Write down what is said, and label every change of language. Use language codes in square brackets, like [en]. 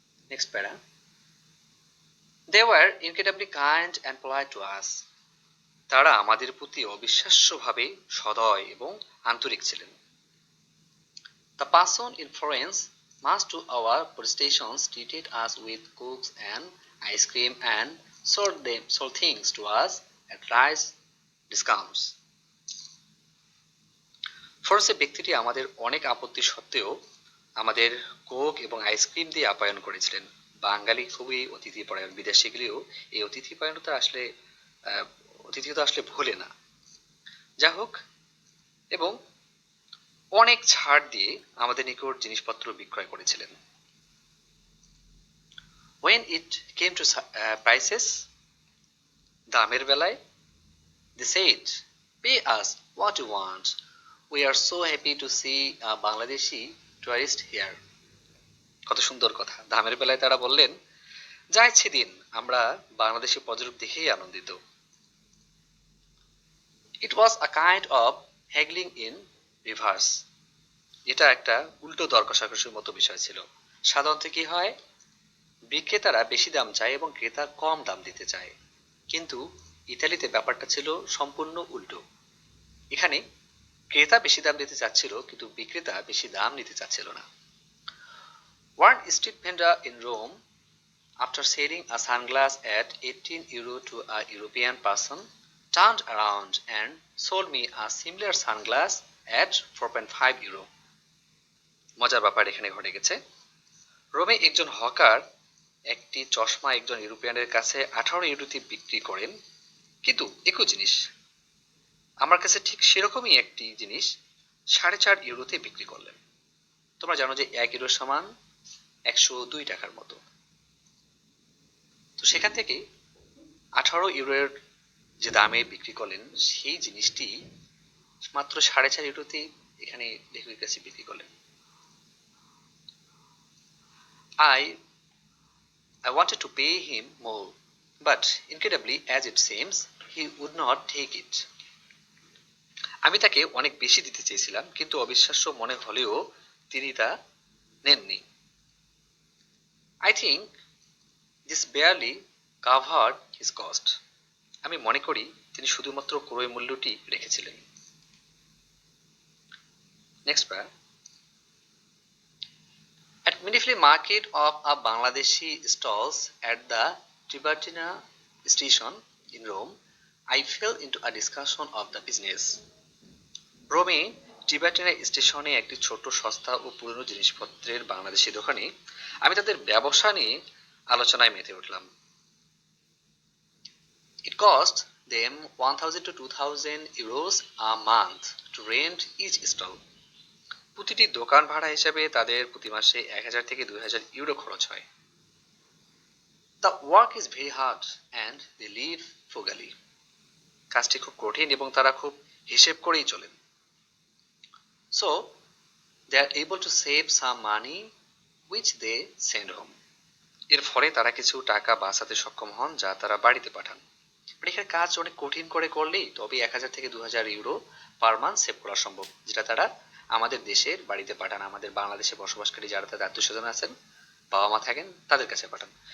[en] Next para. They were incredibly kind and polite to us. [bn] তারা আমাদের প্রতি অবিশ্বাস্যভাবে সদয় এবং আন্তরিক ছিলেন। [en] The person in Florence must to our police stations treated us with cokes and ice cream and sold things to us at price discounts. [bn] ফরাসি ব্যক্তিটি আমাদের অনেক আপত্তি সত্ত্বেও আমাদের কোক এবং আইসক্রিম দিয়ে আপ্যায়ন করেছিলেন। বাঙালি খুবই অতিথিপরায়ণ, বিদেশে গেলেও এই অতিথিপরায়ণতা আসলে অতিথিয়তা আসলে ভোলে না। যা হোক, এবং অনেক ছাড় দিয়ে আমাদের নিকট জিনিসপত্র বিক্রয় করেছিলেন। [en] When it came to prices, [bn] দামের বেলায়, [en] they said, pay us what you want. We are so happy to see a Bangladeshi tourist here. [bn] কত সুন্দর কথা। দামের বেলায় তারা বললেন, যা ইচ্ছে দিন, আমরা বাংলাদেশি পর্যটক দেখেই আনন্দিত। [en] It was a kind of haggling in reverse. [bn] এটা একটা উল্টো দর কষাকষির মতো বিষয় ছিল। সাধারণত কি হয়, বিক্রেতারা বেশি দাম চায় এবং ক্রেতা কম দাম দিতে চায়, কিন্তু ইতালিতে ব্যাপারটা ছিল সম্পূর্ণ উল্টো। এখানে ক্রেতা বেশি দাম দিতে চাচ্ছিল, কিন্তু বিক্রেতা বেশি দাম নিতে চাচ্ছিল না। [en] One street vendor in Rome, after selling a sunglass at 18 euro to a European person, turned around and sold me a similar sunglass at 4.5 euro. [bn] মজার ব্যাপার এখানে ঘটে গেছে। রোমে একজন হকার একটি চশমা একজন ইউরোপিয়ানের কাছে 18 ইউরোতে বিক্রি করেন, কিন্তু একই জিনিস আমার কাছে ঠিক সেরকমই একটি জিনিস 4.5 ইউরোতে বিক্রি করলেন। তোমরা জানো যে 1 ইউরো সমান 102 টাকার মতো। তো সেখান থেকে 18 ইউরোর যে দামে বিক্রি করলেন, সেই জিনিসটি মাত্র 4.5 ইউরোতে এখানে লেখকের কাছে বিক্রি করলেন। [en] I wanted to pay him more, but incredibly as it seems, he would not take it. [bn] আমি তাকে অনেক বেশি দিতে চেয়েছিলাম, কিন্তু অবিশ্বাস্য মনে হলেও তিনি তা নেননি। [en] I think this barely covered his cost. [bn] আমি মনে করি তিনি শুধুমাত্র ক্রয় মূল্যটি রেখেছিলেন। [en] Next para. At Minifli market of a Bangladeshi stalls at the Tiburtina station in Rome, I fell into a discussion of the business. [bn] রোমে টিবাটিনা স্টেশনে একটি ছোট সস্তা ও পুরনো জিনিসপত্রের বাংলাদেশি দোকানে আমি তাদের ব্যবসা নিয়ে আলোচনায় মেতে উঠলাম। [en] It cost them 1000 to 2000 euros a month to rent each stall. [bn] প্রতিটি দোকান ভাড়া হিসেবে তাদের প্রতি মাসে 1000 থেকে 2000 ইউরো খরচ হয়। [en] The work is very hard and they live frugally. [bn] কাজটি খুব কঠিন এবং তারা খুব হিসেব করেই চলেন। [en] So they are able to save some money which they send home. [bn] এর ফলে তারা কিছু টাকা বাঁচাতে সক্ষম হন, যা তারা বাড়িতে পাঠান। এখানে কাজ অনেক কঠিন করে করলেই তবে 1000 থেকে 2000 ইউরো [en] per month save [bn] করা সম্ভব, যেটা তারা আমাদের দেশের বাড়িতে পাঠান, আমাদের বাংলাদেশে বসবাসকারী যারা তাদের আত্মীয়স্বজন আছেন, বাবা মা থাকেন, তাদের কাছে পাঠান।